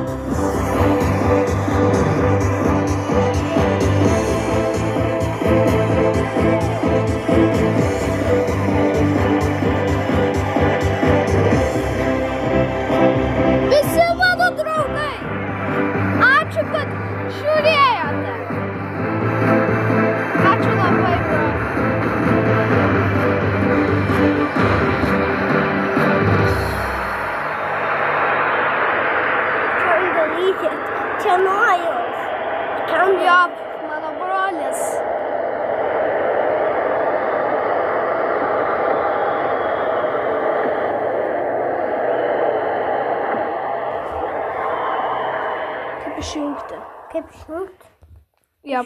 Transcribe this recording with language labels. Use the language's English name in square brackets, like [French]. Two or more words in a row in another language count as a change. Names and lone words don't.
[Lithuanian] Visi mano draugai, ačiū, kad žiūrėjote. Ačiū labai, bro. [English] Can delete it. Cannot. Can [Lithuanian] Jo, mano brolis. Kaip išjungti? Kaip išjungti? Jop.